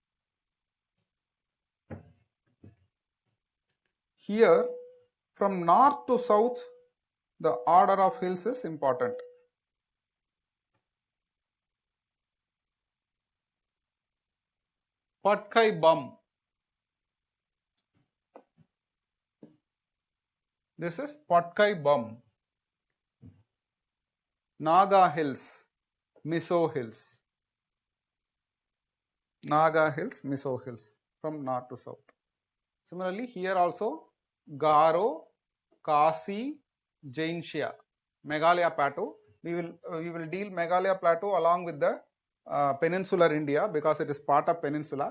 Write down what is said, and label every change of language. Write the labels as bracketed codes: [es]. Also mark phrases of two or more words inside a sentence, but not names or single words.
[en] Here, from north to south, the order of hills is important. Patkai Bum. This is Patkai Bum. Naga Hills, Mizo Hills. Naga Hills, Mizo Hills, from north to south. Similarly, here also Garo, Khasi, Jaintia, Meghalaya Plateau. We will deal Meghalaya Plateau along with the peninsular India because it is part of peninsula.